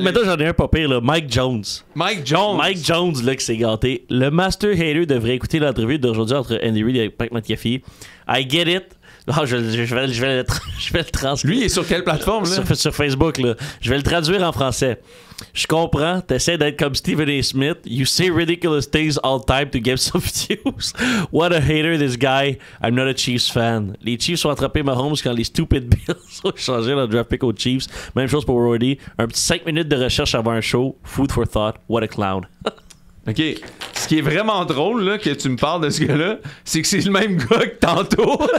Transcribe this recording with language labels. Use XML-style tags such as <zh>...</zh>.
<fr>Maintenant, j'en ai un pas pire, là. Mike Jones, là, qui s'est gâté. Le Master Hater devrait écouter l'entrevue d'aujourd'hui entre Andy Reid et Pat McAfee.</fr> <en>I get it. Oh,</en> <fr>je vais le transcrire. Lui, il est sur quelle plateforme, là? Sur Facebook, là. Je vais le traduire en français. Je comprends, t'essaies d'être comme Stephen A. Smith.</fr> <en>You say ridiculous things all the time to get some views. What a hater this guy. I'm not a Chiefs fan.</en> <fr>Les Chiefs ont attrapé Mahomes quand les stupid Bills ont changé leur draft pick aux Chiefs. Même chose pour Roddy. Un petit 5 minutes de recherche avant un show.</fr> <en>Food for thought. What a clown. OK.</en> <fr>Ce qui est vraiment drôle, là, que tu me parles de ce gars-là, c'est que c'est le même gars que tantôt.</fr>